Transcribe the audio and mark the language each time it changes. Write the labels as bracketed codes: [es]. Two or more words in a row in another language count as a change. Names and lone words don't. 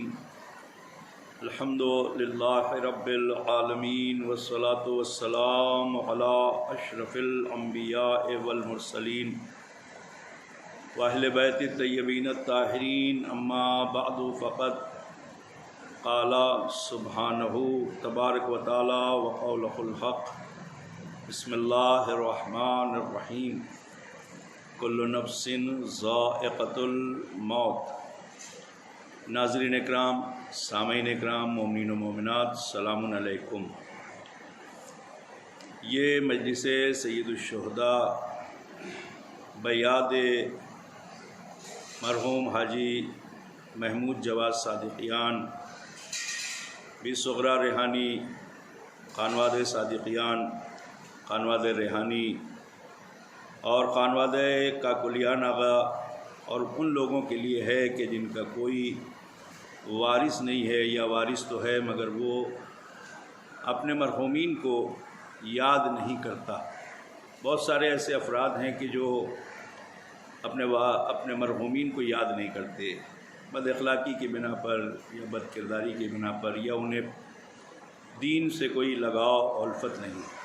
[ar] الحمد لله رب العالمين والصلاة والسلام على أشرف الأنبياء والمرسلين وأهل بيت الطيبين الطاهرين. أما بعد فقد قال سبحانہ تبارک و تعالی وقولہ الحق. بسم اللہ الرحمن الرحیم. کل نفس ذائقۃ الموت. [ur] ناظرین اکرام، سامعین اکرام، مومنین و مومنات، [ar] سلام علیکم. [ur] یہ مجلس [ar] سید الشہداء [ur] بیاد مرحوم حاجی محمود جواد صادقیان بی صغرا ریحانی، خانواد صادقیان، خانواد ریحانی اور خانواد کاکلیان آغا اور ان لوگوں کے لیے ہے کہ جن کا کوئی وارث نہیں ہے یا وارث تو ہے مگر وہ اپنے مرحومین کو یاد نہیں کرتا. بہت سارے ایسے افراد ہیں کہ جو اپنے مرحومین کو یاد نہیں کرتے، بد اخلاقی کی بنا پر یا بد کرداری کی بنا پر، یا انہیں دین سے کوئی لگاؤ اور الفت نہیں.